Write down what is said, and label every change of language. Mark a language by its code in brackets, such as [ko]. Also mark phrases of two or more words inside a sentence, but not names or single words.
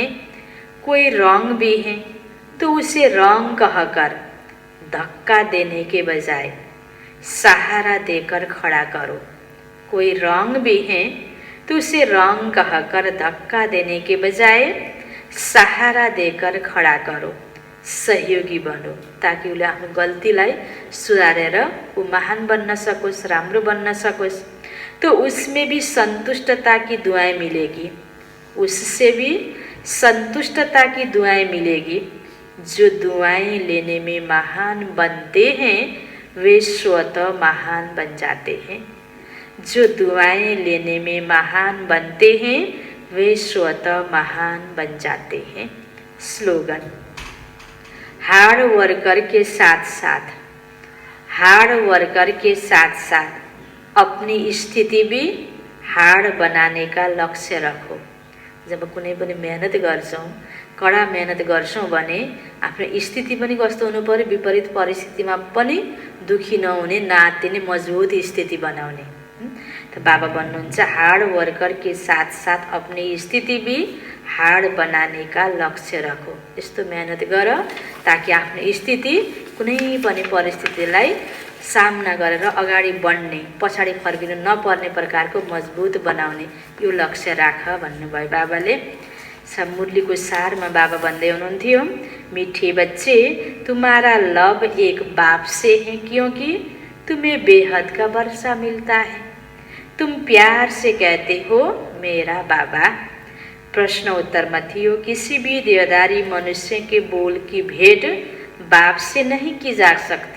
[hi] कोई रॉन्ग भी है तो उसे रॉन्ग कहकर धक्का देने के बजाय सहारा देकर खड़ा करो। कोई रॉन्ग भी है तो उसे रॉन्ग कहकर धक्का देने के बजाय सहारा देकर खड़ा करो, सहयोगी बनो, [ne] ताकि उसले आफ्नो गल्तीलाई सुधारेर ऊ महान बन्न सकोस्, राम्रो बन्न सकोस्। [hi] तो उसमें भी संतुष्टता की दुआएं मिलेगी, उससे भी संतुष्टता की दुआएं मिलेगी। जो दुआएं लेने में महान बनते हैं वे स्वतः महान बन जाते हैं, जो दुआएं लेने में महान बनते हैं वे स्वतः महान बन जाते हैं। स्लोगन, [en] hard worker [hi] के साथ साथ, [en] hard worker [hi] के साथ साथ अपनी स्थिति भी हार्ड बनाने का लक्ष्य रखो। [ne] जब कुनै पनि मेहनत गर्छौँ, कडा मेहनत गर्छौँ भने आफ्नो स्थिति पनि कस्तो हुनु पर्यो? विपरीत परिस्थितिमा पनि दुखी नहुने, नातिने, मजबुत स्थिति बनाउने। [hi] तो [ne] बाबा भन्नुहुन्छ [en] hard worker [hi] के साथ साथ अपनी स्थिति भी हार्ड बनाने का लक्ष्य रखो। [ne] यस्तो मेहनत गर ताकि आफ्नो स्थिति कुनै पनि परिस्थितिलाई सामना गरेर अगाडि बढ्ने, पछाडि फर्किनु नपर्ने प्रकारको मजबुत बनाउने यो लक्ष्य राख भन्नुभयो बाबाले। मुरलीको सारमा बाबा भन्दै हुनुहुन्थ्यो, [hi] मीठे बच्चे तुम्हारा लव एक बाप से है, क्योंकि तुम्हें बेहद का वर्षा मिलता है। तुम प्यार से कहते हो मेरा बाबा। प्रश्न उत्तर में थियो, किसी भी देहधारी मनुष्य के बोल की भेंट बाप से नहीं की जा सकती।